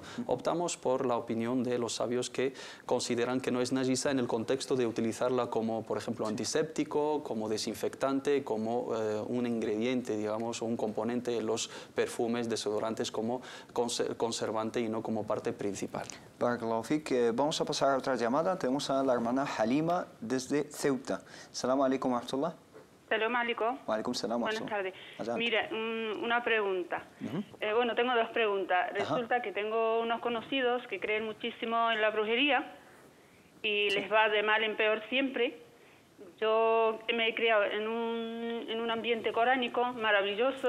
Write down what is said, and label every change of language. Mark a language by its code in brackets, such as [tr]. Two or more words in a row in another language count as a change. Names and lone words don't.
[es] Optamos por la opinión de los sabios que consideran que no es najisa en el contexto de utilizarla como, por ejemplo, antiséptico, como desinfectante, como un ingrediente, digamos, o un componente en los perfumes, desodorantes, como conservante y no como parte principal. [ar] بارك الله فيك. [es] Vamos a pasar a otra llamada. Tenemos a la hermana Halima desde Ceuta. [ar] السلام عليكم ورحمة الله. سلام عليكم. وعليكم السلام و [es] Buenas tardes. Adelante. Mira, una pregunta. Bueno, tengo dos preguntas. Resulta que tengo unos conocidos que creen muchísimo en la brujería y les va de mal en peor siempre. Yo me he criado en un ambiente coránico maravilloso.